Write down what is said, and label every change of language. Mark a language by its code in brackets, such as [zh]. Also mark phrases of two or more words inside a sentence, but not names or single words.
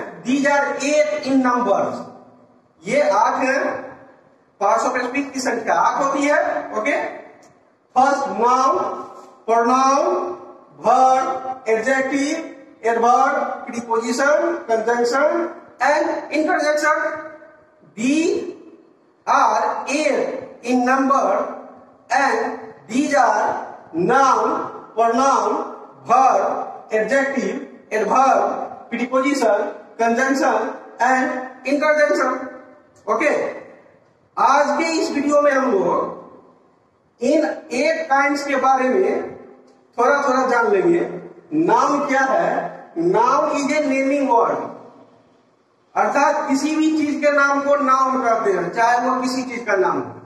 [en] These are 8 in numbers. [hi] ये 8 हैं. [en] parts of speech [hi] की संख्या 8 होती है. ओके. [en] First noun, pronoun, verb, adjective, adverb, preposition, conjunction and interjection. These are 8 in number and these are noun, pronoun, verb, adjective, adverb, preposition, conjunction and interjection. Okay. [hi] आज के इस वीडियो में हम लोग इन 8 काइंड्स के बारे में थोड़ा थोड़ा जान लेंगे. [en] नाउन [hi] क्या है? [en] noun is a naming word. [hi] अर्थात किसी भी चीज के नाम को नाउन कहते हैं, चाहे वो किसी चीज का नाम हो.